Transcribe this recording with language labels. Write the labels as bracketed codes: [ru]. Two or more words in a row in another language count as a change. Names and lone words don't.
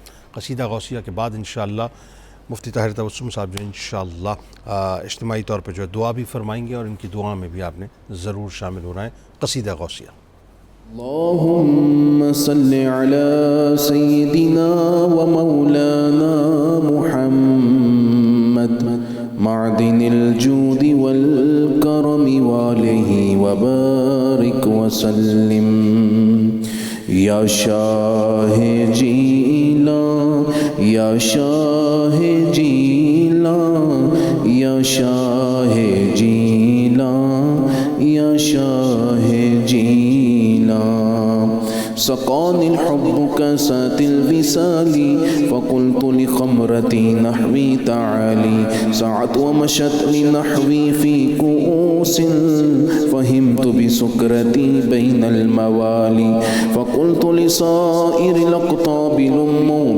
[ur] قصیدہ غوثیہ کے بعد انشاءاللہ مفتی طاہر تبسم صاحب جو انشاءاللہ اجتماعی طور پہ جو ہے دعا بھی فرمائیں گے, اور ان کی دعا میں بھی آپ نے ضرور شامل ہونا ہے. قصیدہ غوثیہ. [ar] اللهم صل على سيدنا ومولانا محمد معدن الجود والكرم وآله وبارك وسلم. [ur] يا شاہ جیلان, یا شاہ جیلان, یا شاہ جیلان, یا شاہ جیلان. [ar] سقاني الحب كاسات الوصال فقلت لخمرتي نحوي تعالي سعت ومشت لنحوي في كؤوس فهمت بسكرتي بين الموالي فقلت لصائر الأقطاب لموا